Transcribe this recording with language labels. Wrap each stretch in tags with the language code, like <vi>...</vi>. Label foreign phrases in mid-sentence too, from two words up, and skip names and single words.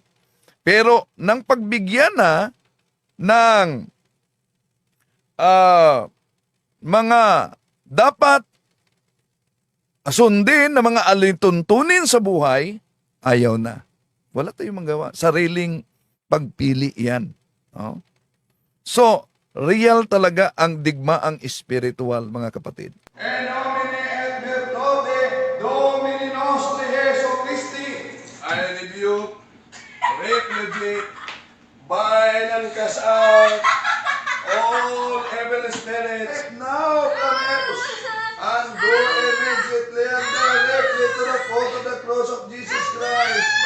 <tl>Pero nang pagbigyan na ng mga dapat sundin na mga alituntunin sa buhay, ayaw na. Wala tayong magawa. Sariling pagpili yan. So, real talaga ang digmaang espiritual, mga kapatid.</tl> <la>En nomine et virtute Domini nostri Jesu Christi,</la> <en>I rebuke, repudiate, bind and cast out all evil spirits now from us, and go immediately and directly to the foot of the cross of Jesus Christ.</en>